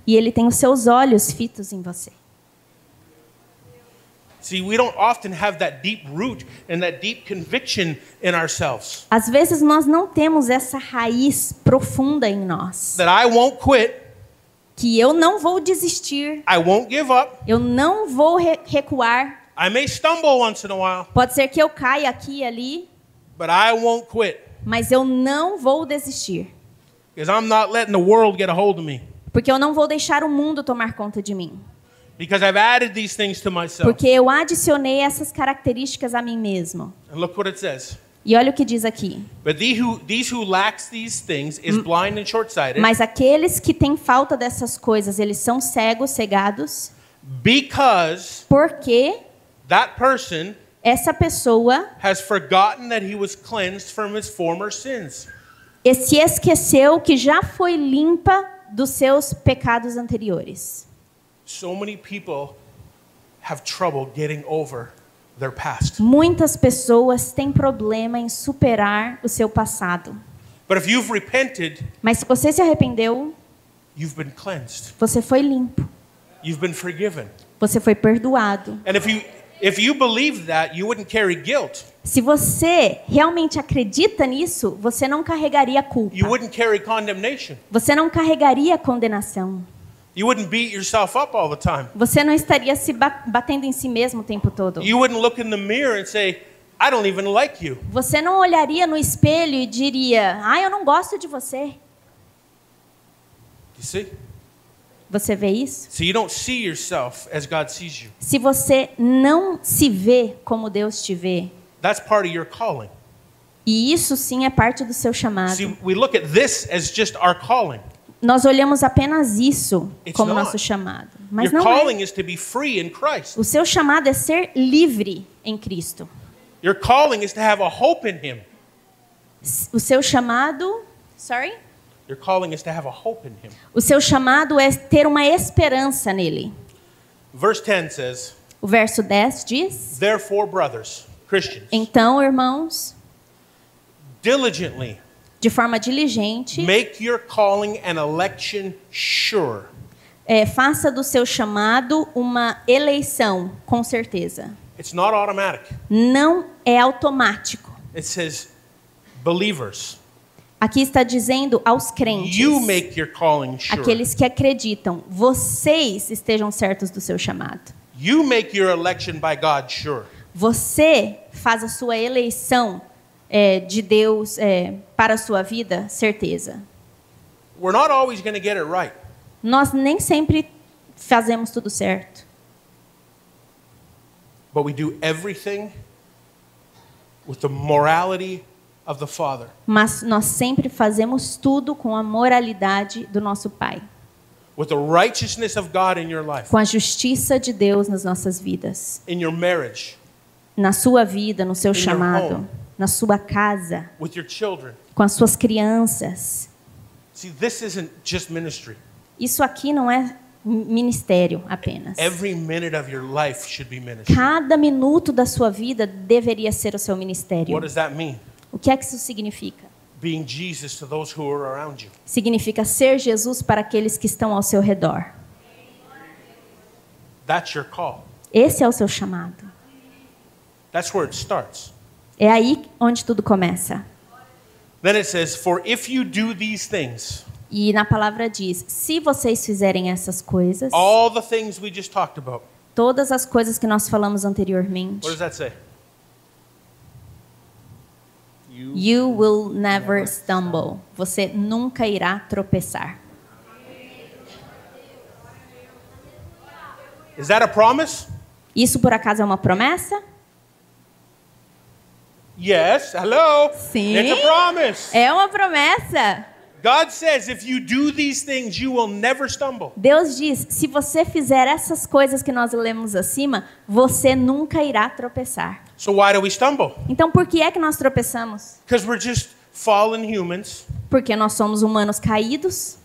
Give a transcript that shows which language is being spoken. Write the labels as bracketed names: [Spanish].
[Portuguese] E Ele tem os seus olhos fitos em você. [English] See, we don't often have that deep root and that deep conviction in ourselves. [Portuguese] Às vezes nós não temos essa raiz profunda em nós. [English] That I won't quit, [Portuguese] Que eu não vou desistir, [English] I won't give up. [Portuguese] eu não vou recuar. [English] I may stumble once in a while, [Portuguese] Pode ser que eu caia aqui e ali, [English] but I won't quit. [Portuguese] mas eu não vou desistir. [English] Because I'm not letting the world get a hold of me. [Portuguese] Porque eu não vou deixar o mundo tomar conta de mim. [English] Because I've added these things to myself. [Portuguese] Porque eu adicionei essas características a mim mesmo. [English] And look what it says. [Portuguese] E olha o que diz aqui. [English] But these who lacks these things is blind and short-sighted. [Portuguese] Mas aqueles que têm falta dessas coisas, eles são cegos, cegados, [English] Because [Portuguese] porque [English] that person [Portuguese] essa pessoa [English] has forgotten that he was cleansed from his former sins. [Portuguese] se esqueceu que já foi limpa dos seus pecados anteriores. [English] So many people have trouble getting over their past. [Portuguese] Muitas pessoas têm problema em superar o seu passado. [English] But if you've repented, [Portuguese] Mas se você se arrependeu, [English] you've been cleansed. [Portuguese] você foi limpo. [English] You've been forgiven. [Portuguese] Você foi perdoado. [English] And if you believe that, you wouldn't carry guilt. [Portuguese] Se você realmente acredita nisso, você não carregaria culpa. [English] You wouldn't carry condemnation. [Portuguese] Você não carregaria condenação. [English] You wouldn't beat yourself up all the time. [Portuguese] Você não estaria se batendo em si mesmo o tempo todo. [English] You wouldn't look in the mirror and say, I don't even like you. [Portuguese] Você não olharia no espelho e diria, eu não gosto de você. [English] You see? [Portuguese] Você vê isso? [English] So you don't see yourself as God sees you. [Portuguese] Se você não se vê como Deus te vê, [English] That's part of your calling. [Portuguese] e isso sim é parte do seu chamado. [English] See, we look at this as just our calling. [Portuguese] Nós olhamos apenas isso [English] It's [Portuguese] como [English] not. [Portuguese] nosso chamado. Mas [English] Your [Portuguese] não é. [English] calling is to be free in Christ. [Portuguese] O seu chamado é ser livre em Cristo. [English] Your calling is to have a hope in Him. [Portuguese] O seu chamado... [English] Sorry? Your calling is to have a hope in Him. [Portuguese] O seu chamado é ter uma esperança nele. [English] Verse 10 says, [Portuguese] O verso 10 diz: [English] Therefore, brothers, Christians, [Portuguese] Então, irmãos, [English] diligently [Portuguese] de forma diligente, [English] make your calling and election sure. [Portuguese] faça do seu chamado uma eleição, com certeza. [English] It's not automatic. [Portuguese] Não é automático. [English] It says, believers, [Portuguese] Aqui está dizendo aos crentes, [English] you make your calling sure. [Portuguese] aqueles que acreditam, vocês estejam certos do seu chamado. [English] You make your election by God sure. [Portuguese] Você faz a sua eleição de Deus para a sua vida, certeza. [English] We're not always going to get it right. [Portuguese] Nós nem sempre fazemos tudo certo. [English] But we do everything with the morality of the Father. [Portuguese] Mas nós sempre fazemos tudo com a moralidade do nosso Pai. [English] With the righteousness of God in your life. [Portuguese] Com a justiça de Deus nas nossas vidas. [English] In your marriage. [Portuguese] Na sua vida, no seu [English] In your [Portuguese] chamado. [English] home. [Portuguese] Na sua casa. [English] With your children. [Portuguese] Com as suas crianças. [English] See, this isn't just ministry. [Portuguese] Isso aqui não é ministério apenas. [English] Every minute of your life should be ministry. [Portuguese] Cada minuto da sua vida deveria ser o seu ministério. [English] What does that mean? [Portuguese] O que é que isso significa? [English] Being Jesus to those who are around you. [Portuguese] Significa ser Jesus para aqueles que estão ao seu redor. [English] That's your call. [Portuguese] Esse é o seu chamado. [English] That's where it starts. [Portuguese] É aí onde tudo começa. [English] Then it says, for if you do these things, [Portuguese] E na palavra diz, se vocês fizerem essas coisas, [English] all the things we just talked about, [Portuguese] todas as coisas que nós falamos anteriormente, [English] what does that say? you will never stumble. [Portuguese] Você nunca irá tropeçar. [English] Is that a promise? [Portuguese] Isso por acaso é uma promessa? [English] Yes. Hello. [Portuguese] Sim. [English] It's a promise. [Portuguese] É uma promessa. [English] God says if you do these things, you will never stumble. [Portuguese] Deus diz, se você fizer essas coisas que nós lemos acima, você nunca irá tropeçar. [English] So why do we stumble? [Portuguese] Então por que é que nós tropeçamos? [English] Because we're just fallen humans. [Portuguese] Porque nós somos humanos caídos?